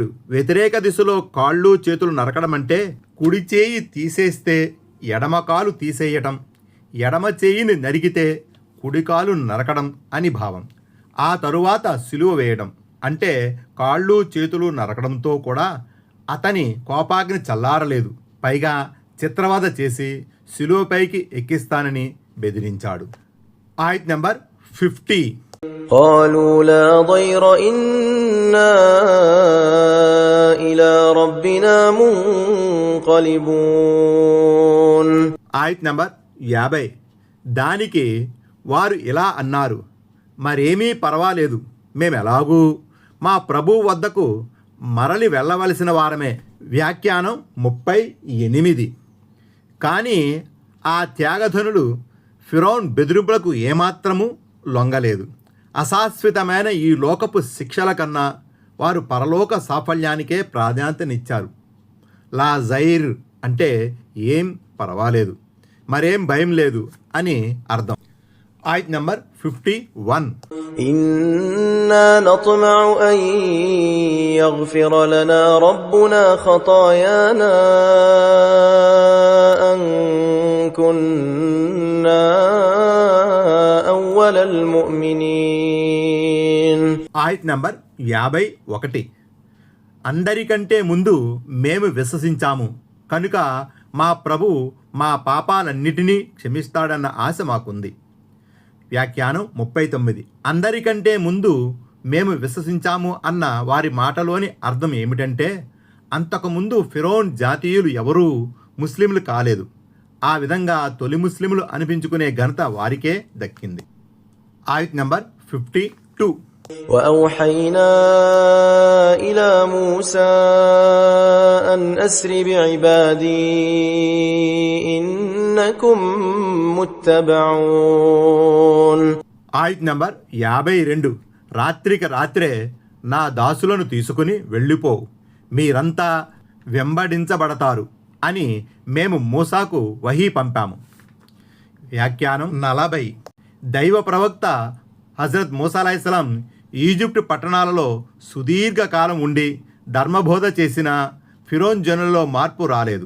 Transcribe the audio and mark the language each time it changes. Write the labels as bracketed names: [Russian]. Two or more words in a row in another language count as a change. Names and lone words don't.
[Telugu] వ్యతిరేక దిశలో కాళ్ళు చేతులు నరకడం అంటే కుడి చేయి తీసేస్తే ఎడమ కాలు తీసేయటం, ఎడమ చేయిని నరికితే కుడి కాలు నరకడం అని భావం. ఆ తరువాత సిలువ వేయడం అంటే కాళ్ళు చేతులు నరకడంతో కూడా అతని కోపాగ్ని చల్లారలేదు. పైగా చిత్రవద చేసి సిలువపైకి ఎక్కిస్తానని బెదిరించాడు. ఆయత్ నంబర్ 50. [Arabic] قالوا لا ضير إنا إلى ربنا منقلبون. [Telugu] ఆయత్ నంబర్ 50. దానికి వారు ఇలా అన్నారు, మరేమీ పర్వాలేదు, మేమెలాగూ మా ప్రభువు వద్దకు మరలి వెళ్ళవలసిన వారమే. వ్యాఖ్యానం 38. కానీ ఆ త్యాగధనులు ఫిరౌన్ బెదిరింపులకు ఏమాత్రము లొంగలేదు. అశాశ్వతమైన ఈ లోకపు శిక్షల కన్నా వారు పరలోక సాఫల్యానికే ప్రాధాన్యతనిచ్చారు. [Arabic] لا ضير [Telugu] అంటే ఏం పర్వాలేదు, మరేం భయం లేదు అని అర్థం. ఆయత్ నంబర్ 51. [Arabic] إنا نطمع أن يغفر لنا ربنا خطايانا أن كنا أول المؤمنين. [Telugu] ఆయత్ నంబర్ 51. అందరికంటే ముందు మేము విశ్వసించాము కనుక మా ప్రభు మా పాపాలన్నిటినీ క్షమిస్తాడన్న ఆశ మాకుంది. వ్యాఖ్యానం 39. అందరికంటే ముందు మేము విశ్వసించాము అన్న వారి మాటలోని అర్థం ఏమిటంటే అంతకుముందు ఫిరౌన్ జాతీయులు ఎవరూ ముస్లింలు కాలేదు. ఆ విధంగా తొలి ముస్లింలు అనిపించుకునే ఘనత వారికే దక్కింది. ఆయత్ నంబర్ 52. [Arabic] وأوحينا إلى موسى أن أسر بعبادي إنكم متبعون. [Telugu] ఆయత్ నంబర్ 52. రాత్రికి రాత్రే నా దాసులను తీసుకుని వెళ్ళిపో, మీరంతా వెంబడించబడతారు అని మేము మూసాకు వహీ పంపాము. వ్యాఖ్యానం 40. దైవ ప్రవక్త హజరత్ మూసా అలైహిస్సలాం ఈజిప్టు పట్టణాలలో సుదీర్ఘకాలం ఉండి ధర్మబోధ చేసిన ఫిరోన్ జనులలో మార్పు రాలేదు.